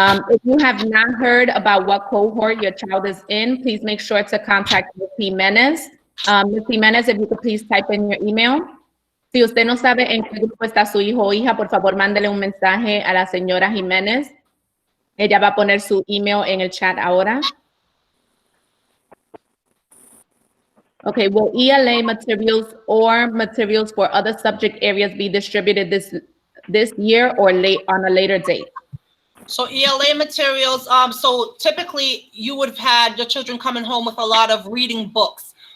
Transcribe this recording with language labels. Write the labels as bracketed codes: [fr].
[en] If you have not heard about what cohort your child is in, please make sure to contact Ms. Jimenez. Ms. Jimenez, if you could please type in your email. [es] Si usted no sabe en qué grupo está su hijo o hija, por favor, mándele un mensaje a la señora Jimenez. Ella va a poner su email en el chat ahora. [en] Okay, will ELA materials or materials for other subject areas be distributed this year or on a later date? So ELA materials, so typically you would have had your children coming home with a lot of reading books.